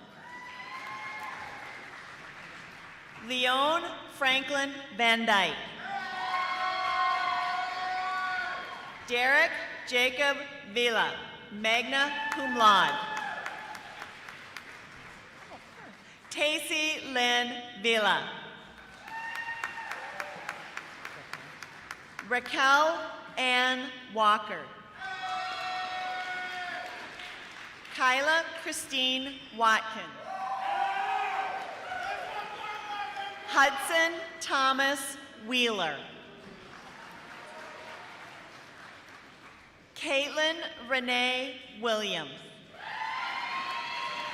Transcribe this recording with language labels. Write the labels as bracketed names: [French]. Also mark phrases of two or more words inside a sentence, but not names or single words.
[English] Leone Franklin Van Dyke. Derek Jacob Vela, [Latin] magna cum laude. [English] Tacey Lynn Vela. Raquel Ann Walker. Kyla Christine Watkins. Hudson Thomas Wheeler. Caitlin Renee Williams.